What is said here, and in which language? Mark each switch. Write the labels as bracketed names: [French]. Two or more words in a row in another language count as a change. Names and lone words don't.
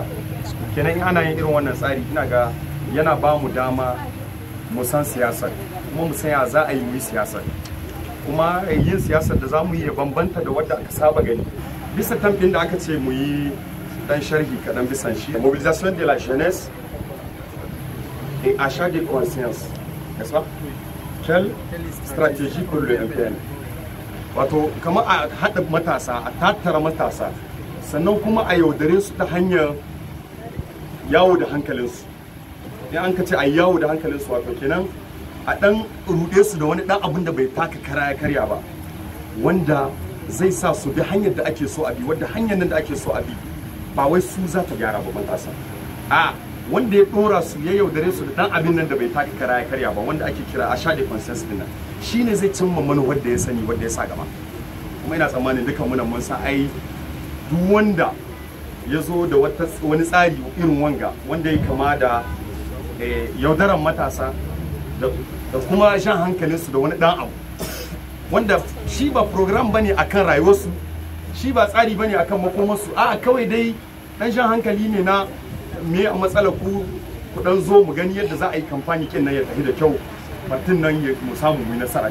[Hausa] Kenan in ana yin irin wannan tsari ina ga yana ba mu dama mu san siyasar kuma mu san ya za a yi mu siyasar kuma yin siyasar da za mu yi ya bambanta da wadda aka saba gani bisa tamfin da aka ce mu yi dan sharhi kaɗan bisan shi. [French] Mobilisation de la jeunesse et achat de conscience, n'est-ce pas? Quelle stratégie pour le MPN? [Hausa] Wato kamar a haɗa matasa, a tattara matasa, sannan kuma a yaudare su ta hanyar yawo da hankalinsu. In an ka ce a yawo da hankalinsu wato kenan a ɗan ruɗe su da wani ɗan abin da bai taka kara ya karya ba, wanda zai sa su bi hanyar da ake so a bi, wadda hanyar nan da ake so a bi ba wai su za ta gyara ba matasa. A wanda ya dora su ya yaudare su da dan abin nan da bai taka kara ya karya ba wanda ake kira [French] achat de conscience [Hausa] din nan shine zai cimma manufar da ya sani wanda ya sa gaba. Kuma ina tsammanin dukan mu mun san ai duk wanda ya zo da wani tsari irin wanga wanda ya kama da yaudaran matasa da kuma shan hankalinsu da wani dan abu wanda shi ba program bane akan rayuwarsu, shi ba tsari bane akan makomarsu, a kawai dai dan shan hankali ne na me a matsalar ku dan zo mu gani yadda za a yi kamfani kin nan ya tafi da kyau batun nan ya mu samu mu nasara.